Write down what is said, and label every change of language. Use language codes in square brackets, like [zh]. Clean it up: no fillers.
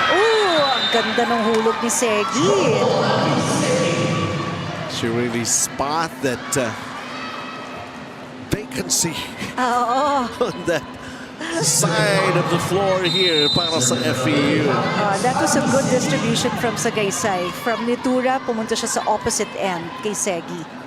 [tl] Ooh, ang ganda ng hulog ni Segi. [en] She really spot that vacancy [tl] Oo. [en] on that side of the floor here [tl] para sa FEU. [en] That was a good distribution from Sagaysay. [tl] From Nitura, pumunta siya sa opposite end kay Segi.